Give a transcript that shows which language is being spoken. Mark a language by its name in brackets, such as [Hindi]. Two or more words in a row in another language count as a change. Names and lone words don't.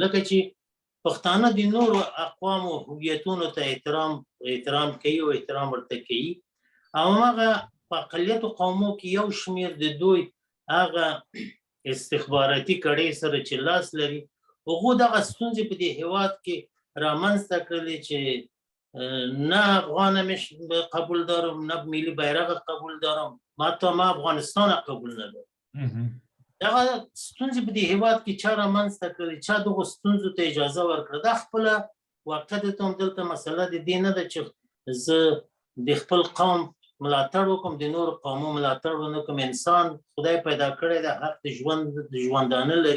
[Pashto] لکه چې پښتانه د نورو اقوامو هویتونو ته احترام کوي او احترام ورته کوي، او هغه په اقلیتو قومو کې یو شمېر د دوی هغه استخباراتي کړۍ سره چې لاس لري، هغو دغه ستونزې په دې هېواد کې رامنځته کړلې چې نه افغان مې [Persian] قبول دارم، [Pashto] نه ملي بیرغ [Persian] قبول دارم، حتی ما افغانستان قبول ندارم. [Pashto] دغه ستونزې په دې هېواد کې چا رامنځته کړلې، چا دغو ستونزو ته اجازه ورکړه؟ دا خپله واقع دلته هم دلته مسله د دې نه ده چې زه د خپل قوم ملاتړ وکړم، د نورو قومو ملاتړ ونه کړم. انسان خدای پیدا کړی دی، حق د ژوندانه لري.